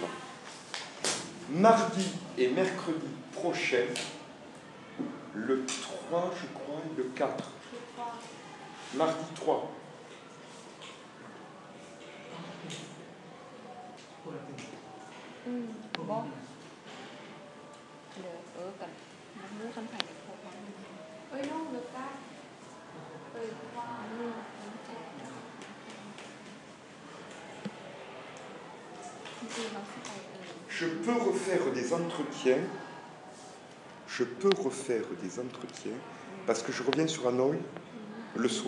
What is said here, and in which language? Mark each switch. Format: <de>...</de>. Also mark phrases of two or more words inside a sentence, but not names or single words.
<fr>Mardi et mercredi prochain, le 3, je crois, et le 4. Mardi 3. Bon.</fr> <vi>Cần muốn không phải được không? Ơi nó được ta.</vi> <fr>Je peux refaire des entretiens. Parce que je reviens sur Hanoï le soir.</fr>